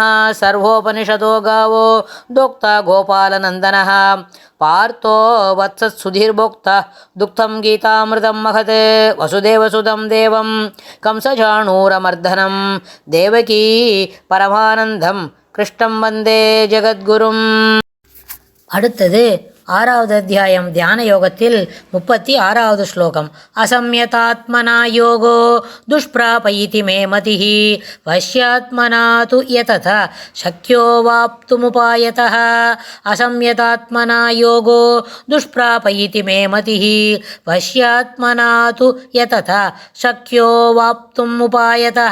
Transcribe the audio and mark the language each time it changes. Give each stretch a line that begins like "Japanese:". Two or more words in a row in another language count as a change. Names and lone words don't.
Sanskrit: सर्वोपनिषदो गावो दोक्ता गोपालनन्दनः पार्थो वत्सत्सुधीर्भोक्ता दुग्धं गीतामृतं महत् वसुदेवसुतं देवं कंसचाणूरमर्दनं देवकी परमानन्दं कृष्णं वन्दे जगद्गुरुम्।
Tamil: அடுத்தது ஆறாவது அத்தியாயம் தியான யோகத்தில் 36வது ஸ்லோகம்.
Sanskrit: असंयतात्मना योगो दुष्प्राप इति मे मतिः वश्यात्मना तु यतता शक्यो वाप्तुमुपायतः. असंयतात्मना योगो दुष्प्राप इति मे मतिः वश्यात्मना तु यतता शक्यो वाप्तुमुपायतः.